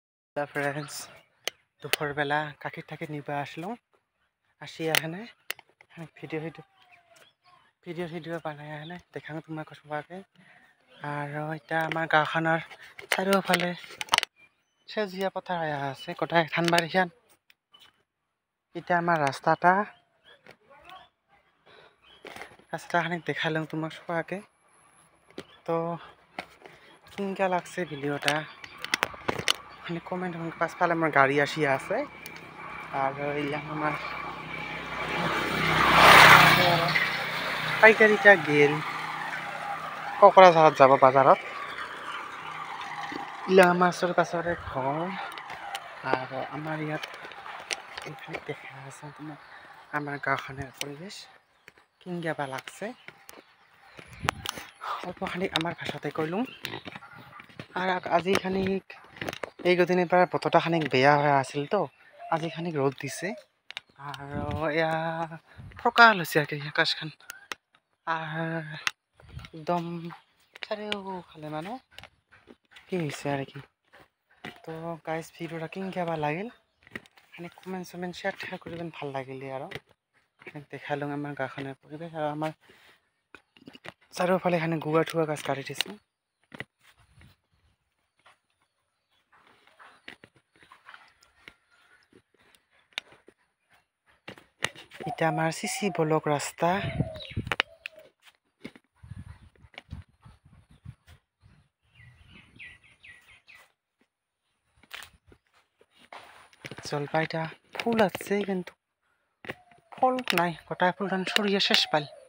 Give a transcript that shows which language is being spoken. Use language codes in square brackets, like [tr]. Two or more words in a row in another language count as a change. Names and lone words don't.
[as] ফ্রেন্ডস দুপুরবেলা কাকির টাকি নিবা আসলো আসি এখানে ভিডিও বানাই এখানে দেখাম তোমাক সবাকে আর এটা আমার গাঁওখনৰ চাৰিওফালে সেউজীয়া পথাৰ আছে গোটাই ধান বাৰিখান এটা আমার রাস্তাখানি দেখালাম তোমাক সবাকে তো কেনেকা লাগছে ভিডিওটা কমেন্ট পাছফালে আমার গাড়ি আসি আছে আর এইলাম আমার পাইকারিটা গেল কোকৰাঝাৰত যাব বাজাৰত ইলা আমার কাছৰে ঘৰ আর আমার ইয়াত এখানে দেখা আছে তোমার আমার গাঁওখনের পরিবেশ কেনেকা লাগছে অল্পখানি আমার ভাষাতে কইলুম আর আজি খানিক এই কদিনের পর বতরটা খানিক বেয়া হয়ে আছিল তো আজি খানিক রোদ দিছে আর এয়া ফকাল হয়েছে আর কি আকাশখান আর একদম চারিওফালে মানে কি হয়েছে আর কি তো গাইজ ভিডিওটা কেনেকা লাগিল খানিক কমেন্ট সমেন্ট শেয়ার করবেন ভাল লাগিলে আর দেখালুম আমার গাঁওখনের পরিবেশ আর আমার চারিওফালে এখানে গুয়া ঠুয়া গাছ কাটি দিছে এটা আমার সিসি ব্লক রাস্তা জলপাইটা ফুল আছে কিন্তু ফল নাই গোটাই ফুলটান সরিয়ে শেষ পাল